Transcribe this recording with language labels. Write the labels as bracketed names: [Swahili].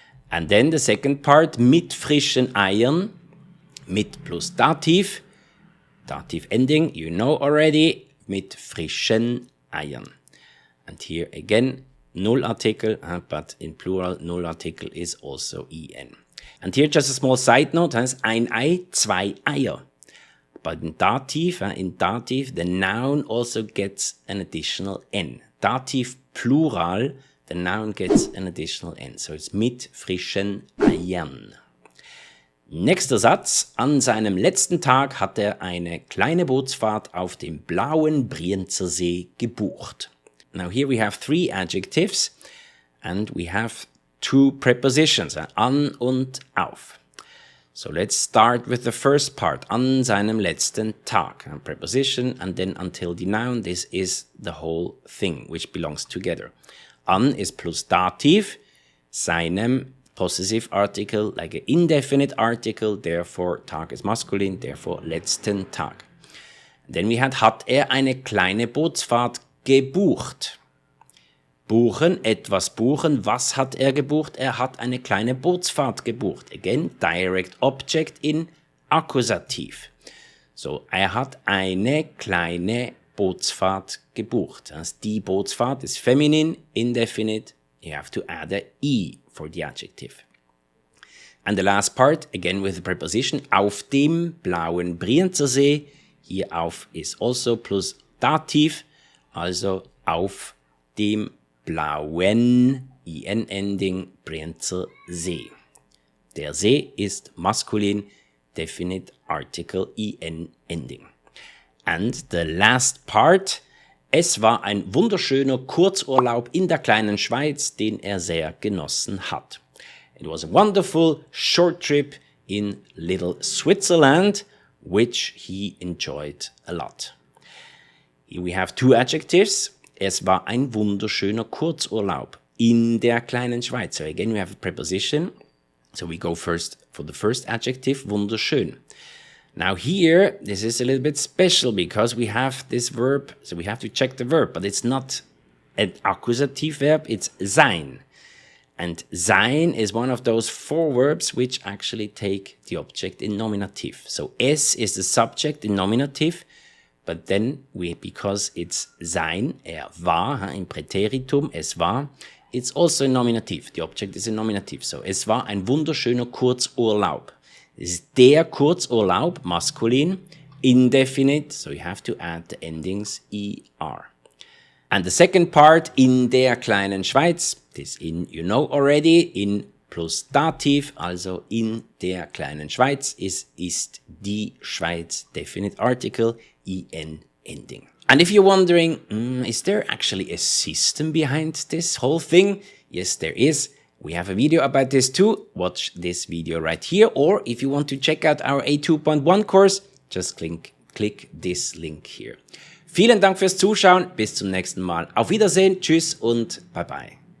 [English] And then the second part, [German] mit frischen Eiern, [English] mit plus Dativ. Dativ ending, you know already, [German] mit frischen Eiern. [English] And here again, Null-Artikel, but in plural, Null-Artikel is also en. And here just a small side note, [German] ein Ei, zwei Eier. [English] But in Dativ, the noun also gets an additional n. Dativ plural, the noun gets an additional n. So it's [German] mit frischen Eiern. Nächster Satz. An seinem letzten Tag hat er eine kleine Bootsfahrt auf dem blauen Brienzer See gebucht. [English] Now here we have three adjectives and we have two prepositions, [German] an und auf. [English] So let's start with the first part, [German] an seinem letzten Tag. [English] A preposition and then until the noun, this is the whole thing which belongs together. An is plus dativ, seinem possessive article, like an indefinite article, therefore Tag is masculine, therefore [German] letzten Tag. [English] Then we had, [German] hat er eine kleine Bootsfahrt gebucht. Buchen, etwas buchen. Was hat er gebucht? Er hat eine kleine Bootsfahrt gebucht. [English] Again, direct object in Akkusativ. [German] So, er hat eine kleine Bootsfahrt gebucht. [English] Also die Bootsfahrt is feminine, indefinite. You have to add a e for the adjective. And the last part, again with the preposition, [German] auf dem blauen Brienzer See. [English] Hier auf is also plus dativ, also [German] auf dem blauen, [English] en ending, Brienzer See. Der See ist maskulin, definite article, en ending. And the last part, [German] es war ein wunderschöner Kurzurlaub in der kleinen Schweiz, den er sehr genossen hat. [English] It was a wonderful short trip in little Switzerland, which he enjoyed a lot. Here we have two adjectives. [German] Es war ein wunderschöner Kurzurlaub in der kleinen Schweiz. [English] So again, we have a preposition. So we go first for the first adjective, wunderschön. Now here, this is a little bit special because we have this verb, so we have to check the verb, but it's not an accusative verb, it's sein. And sein is one of those four verbs which actually take the object in nominative. So es is the subject in nominative, but then because it's sein, war, im Präteritum, es war, it's also in nominative. The object is in nominative. [German] So es war ein wunderschöner Kurzurlaub. [English] This is der Kurzurlaub, maskulin, indefinite, so you have to add the endings er. And the second part, [German] in der kleinen Schweiz, [English] this in you know already, in plus dativ, also in der kleinen Schweiz, ist die Schweiz, definite article, en ending. And if you're wondering, is there actually a system behind this whole thing? Yes, there is. We have a video about this too. Watch this video right here. Or if you want to check out our A2.1 course, just click this link here. [German] Vielen Dank fürs Zuschauen. Bis zum nächsten Mal. Auf Wiedersehen. Tschüss und bye bye.